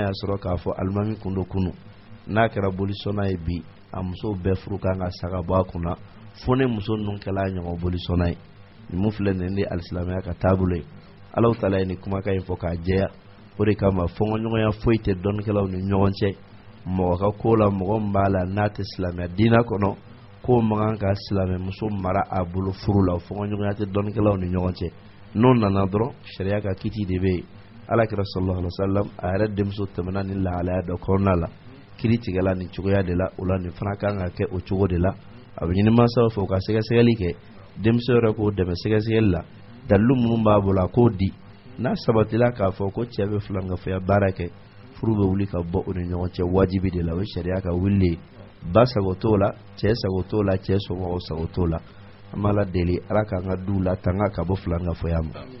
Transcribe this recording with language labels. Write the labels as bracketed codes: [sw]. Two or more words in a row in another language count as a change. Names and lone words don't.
[bm] y'a sɔrɔ k'a fɔ alimami kun do kunu n'a kɛra bolisɔnna ye bi a musow bɛɛ furu kan ka saga bɔ a kunna fo ne muso ninnu kɛla a ɲɔgɔn bolisɔnna ye nin mun filɛ nin de alisilamɛya ka taabolo ye Alahu Taala ye nin kumakan in fɔ k'a jɛya o de kama fɔnkɔɲɔgɔnya foyi tɛ dɔnnikɛlaw ni ɲɔgɔn cɛ mɔgɔ ka ko la mɔgɔ min b'a la n'a tɛ silamɛya diina kɔnɔ k'o man kan ka silamɛmuso mara a bolo furu la fɔnkɔɲɔgɔnya tɛ dɔnnikɛlaw ni ɲɔgɔn cɛ n'o nana dɔrɔn sariya ka kiti de bɛ yen Alakira [ar] صلى الله عليه وسلم [bm] a yɛrɛ denmuso tɛmɛna ni lahalaya dɔ kɔnɔna la kiri tigɛla nin cogoya de la o la nin fana kan ka kɛ o cogo de la a bɛ ɲini mansaw fɛ u ka sɛgɛsɛgɛli kɛ denmuso yɛrɛ k'o dɛmɛ sɛgɛsɛgɛli la dalilu minnu b'a bolo a k'o di n'a sabatila k'a fɔ ko cɛ bɛ filankɛfɛya baara kɛ furu bɛ wuli ka bɔ u ni ɲɔgɔn cɛ wajibi de la o ye sariya ka wuli ba sago t'o la cɛ sago t'o la cɛ somɔgɔw sago t'o la an b'a la deli Ala k'an ka duw la tanga ka bɔ filankɛfɛya ma.